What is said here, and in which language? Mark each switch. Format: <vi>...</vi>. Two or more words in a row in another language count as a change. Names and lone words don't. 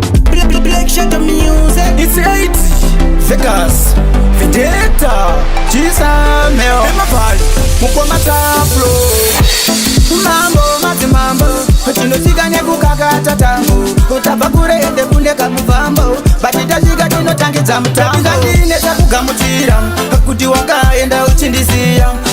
<en>Black, Black Shadow Music. It's eight. Vegas. Vendetta. Chizameo. Emapali. Mukoma Tablo.</en> <sn>Mambo, madzimambo. Tinosvika nekukakata tambo. Kutabva kure ende kune kamuvambo. But tasvika tinotangidza mutambo. Ndinetsa kugamuchira kuti wakaenda uchindisiya.</sn>